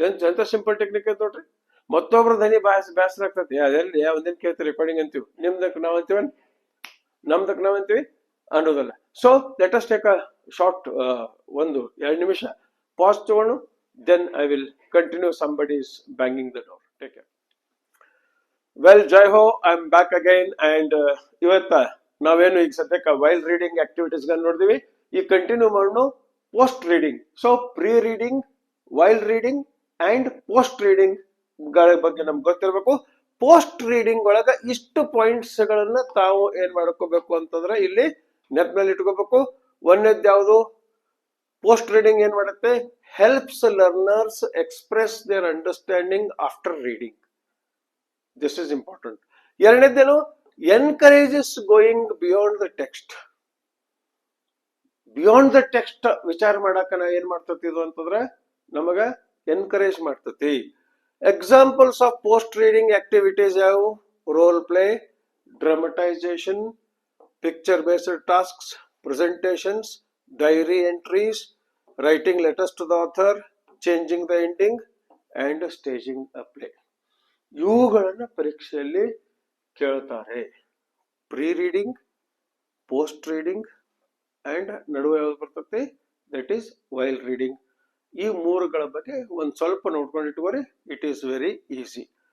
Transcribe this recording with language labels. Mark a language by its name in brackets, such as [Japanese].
[Kannada] ಎಂತ simple technique ಐತೆ ನೋಡ್ರಿ. ಮತ್ತೊಬ್ರು ಧ್ವನಿ ಬೇಸರ ಆಗ್ತದೆ, ಅದೆಲ್ಲಿ ಒಂದೇನ್ ಕೇಳ್ತೀವಿ ರೆಕಾರ್ಡಿಂಗ್ ಅಂತೀವಿ, ನಿಮ್ದಕ್ ನಾವ್ ಅಂತೀವ, ನಮ್ದಕ್ ನಾವ್ ಅಂತೀವಿ ಅನ್ನೋದಲ್ಲ. [English] so let us take a short, 1-2 [Kannada] ನಿಮಿಷ ಪಾಸ್ ತಗೊಂಡು, [English] then I will continue. Somebody is banging the door. Take care. Well, Jai Ho, I'm back again. [Kannada] And ಇವತ್ತ ನಾವೇನು ಈಗ ಸದ್ಯಕ್ಕೆ ವೈಲ್ ರೀಡಿಂಗ್ ಆಕ್ಟಿವಿಟೀಸ್ ಗಳನ್ನ ನೋಡಿದೀವಿ. ಈಗ ಕಂಟಿನ್ಯೂ ಮಾಡೋಣ post reading. So pre reading, while reading and post reading ಗಳ ಬಗ್ಗೆ ನಮ್ಗೆ ಗೊತ್ತಿರಬೇಕು. ಪೋಸ್ಟ್ ರೀಡಿಂಗ್ ಒಳಗ ಇಷ್ಟು ಪಾಯಿಂಟ್ಸ್ ಗಳನ್ನ ತಾವು ಏನ್ ಮಾಡ್ಕೋಬೇಕು ಅಂತಂದ್ರೆ ಇಲ್ಲಿ ನೆನಪಿನಲ್ಲಿ ಇಟ್ಕೋಬೇಕು. ಒಂದೇದ್ ಯಾವುದು? ಪೋಸ್ಟ್ ರೀಡಿಂಗ್ ಏನ್ ಮಾಡುತ್ತೆ? [English] Helps learners express their understanding after reading. This is important. [Kannada] ಎರಡನೇದೇನು? [English] Encourages going beyond the text. [Kannada] Beyond the text ವಿಚಾರ ಮಾಡಾಕ ನಾ ಏನ್ ಮಾಡ್ತತಿದು ಅಂತಂದ್ರೆ ನಮಗ ಎನ್ಕರೇಜ್ ಮಾಡ್ತತಿ. [English] Examples of post reading activities ಯಾವುವು? Role play, dramatisation, picture based tasks, presentations, diary entries, writing letters to the author, changing the ending and staging a play. [Kannada] ಇವುಗಳನ್ನ ಪರೀಕ್ಷೆಯಲ್ಲಿ ಕೇಳ್ತಾರೆ. Pre reading, post reading, and ನಡುವೆ ಯಾವ್ದು ಬರ್ತೈತಿ, [English] That is while reading. [Kannada] ಈ ಮೂರುಗಳ ಬಗ್ಗೆ ಒಂದ್ ಸ್ವಲ್ಪ ನೋಡ್ಕೊಂಡಿಟ್ಕೋರಿ, [English] It is very easy.